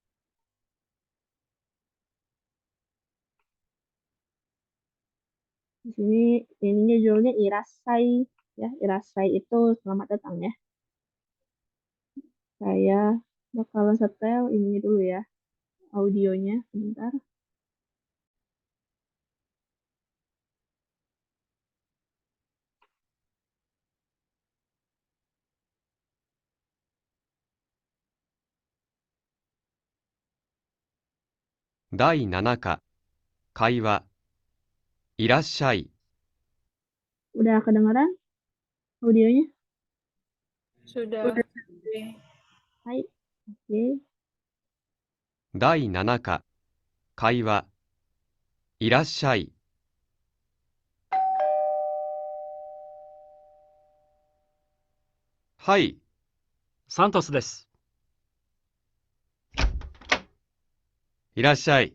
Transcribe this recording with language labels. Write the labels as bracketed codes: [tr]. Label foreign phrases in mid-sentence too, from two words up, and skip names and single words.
[id] Di sini ininya judulnya irasai ya. Irasai itu selamat datang ya. Saya bakalan setel ini dulu ya, audionya sebentar. [ja] 第7課、会話、いらっしゃい。 [id] Udah kedengeran audionya? Sudah. Hai. Oke. [ja] 第7課、会話、いらっしゃい。はい、サントスです。いらっしゃい。